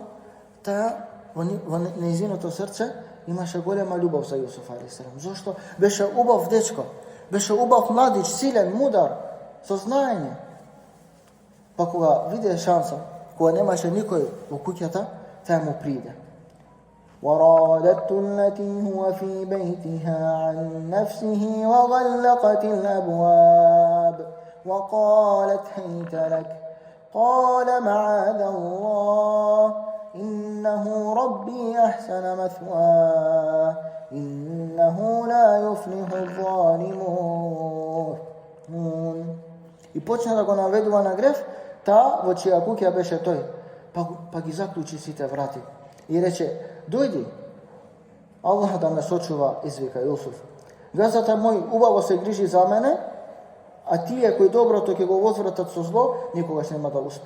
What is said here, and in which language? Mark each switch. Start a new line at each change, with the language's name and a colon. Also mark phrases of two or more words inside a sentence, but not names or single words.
Macedonian: Таа во нејзиното срце имаше голема љубов за Јусуф алейхиссалам. Зошто? Беше убав дечко, беше убав младич, силен, мудар, со знаење. Па кога виде шанса, кога немаше никој во куќата, таа му приде.
Arabic: وَرَادَتُ الَّتِي هُوَ فِي بَيْتِهَا عَنْ نَفْسِهِ وَغَلَّقَتِ الْأَبْوَابَ وَقَالَتْ هَيْتَ لَكَ قَالَ مَعَاذَ اللَّهِ إِنَّهُ رَبِّي أَحْسَنَ مَثْوَايَ إِنَّهُ لَا يُفْلِحُ الظَّالِمُونَ.
Macedonian: И почна да го наведува на грев таа во чија куќа беше тој. Па ги заклучи сите врати. И рече: дојди, Аллах да ме сочува, извика Јусуф. Газата мој убаво се грижи за мене, а тие кои доброто ќе го возвратат со зло, никогаш нема да успеат.